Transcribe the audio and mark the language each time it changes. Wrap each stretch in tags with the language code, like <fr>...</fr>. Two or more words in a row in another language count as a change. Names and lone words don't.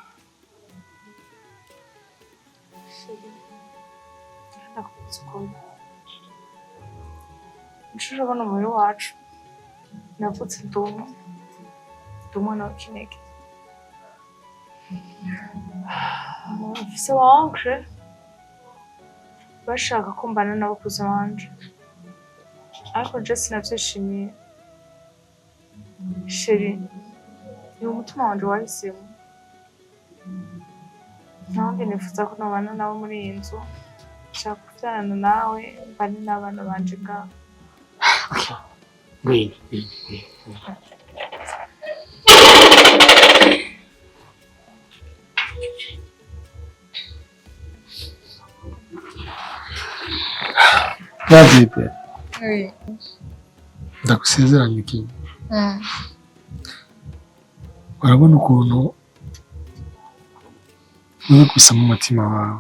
<rn>Nshuro bano muri wacu navutse ndumwana wa Kinege mfise wa oncle bashaka ko mbana n'abakuze banje ariko je sinavyishimiye sheri ni umutima wanje wahisemo nanjye nifuza ko nabana nawe muri iyi nzu nshaka kuvyarana nawe mbane n'abana banje ngaho.</rn> <en>Wait.</en> <rn>Yagiye.</rn> <fr>Oui.</fr> <rn>Ndagusezeranya ikintu. Urabona ukuntu uri gusa mu mutima wawe.</rn>